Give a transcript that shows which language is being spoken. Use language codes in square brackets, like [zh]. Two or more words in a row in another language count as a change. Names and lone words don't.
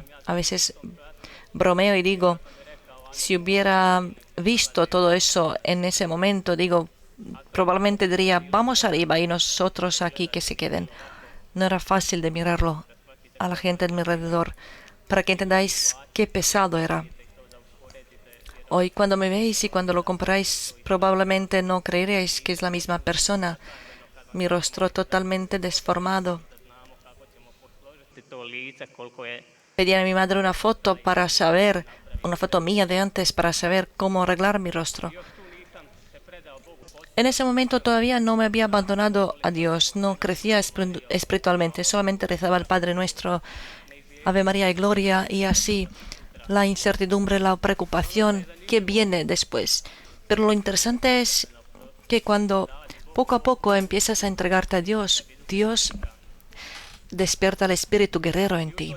[es] A veces bromeo y digo, si hubiera visto todo eso en ese momento, digo, probablemente diría, vamos arriba y nosotros aquí que se queden. No era fácil de mirarlo a la gente a mi alrededor, para que entendáis qué pesado era. Hoy cuando me veis y cuando lo comparáis, probablemente no creeréis que es la misma persona. Mi rostro totalmente desformado. [hr] Znamo kako ćemo posložiti to lice, koliko je [es] Pedí a mi madre una foto para saber, una foto mía de antes para saber cómo arreglar mi rostro. [hr] još tu nisam se predao Bogu potpuno. [es] En ese momento todavía no me había abandonado a Dios, no crecía espiritualmente, solamente rezaba el Padre Nuestro, Ave María y Gloria, y así la incertidumbre, la preocupación que viene después. Pero lo interesante es que cuando poco a poco empiezas a entregarte a Dios, Dios despierta el espíritu guerrero en ti.